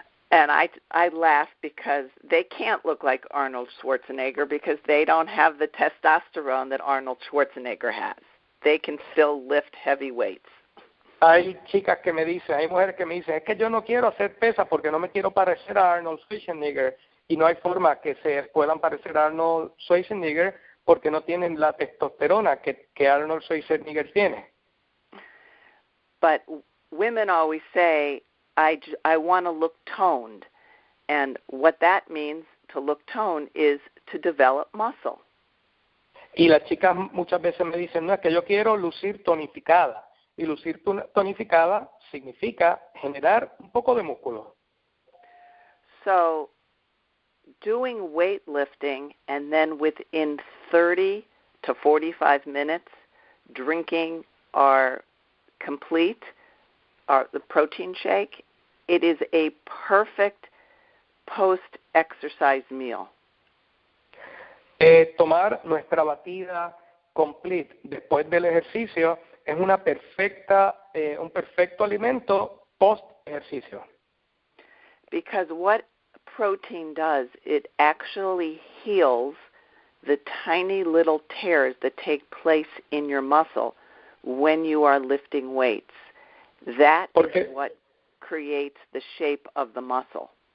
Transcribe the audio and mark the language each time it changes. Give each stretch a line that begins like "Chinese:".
English: And I laugh because they can't look like Arnold Schwarzenegger because they don't have the testosterone that Arnold Schwarzenegger has. They can still lift heavy weights.
Spanish: Hay chicas que me dicen, hay mujeres que me dicen, es que yo no quiero hacer pesas porque no me quiero parecer a Arnold Schwarzenegger, y no hay forma que se puedan parecer a Arnold Schwarzenegger porque no tienen la testosterona que Arnold Schwarzenegger tiene.
English: But women always say, I want to look toned. And what that means, to look toned, is to develop muscle.
Spanish: Y las chicas muchas veces me dicen, no, es que yo quiero lucir tonificada. Y lucir tonificada significa generar un poco de músculo.
English: So, doing weightlifting and then within 30 to 45 minutes, drinking our complete, the protein shake, it is a perfect post-exercise meal.
Spanish: Tomar nuestra batida complete después del ejercicio es un perfecto alimento post-ejercicio.
English: Because what protein does, it actually heals the tiny little tears that take place in your muscle when you are lifting weights. That is what creates the shape of the muscle.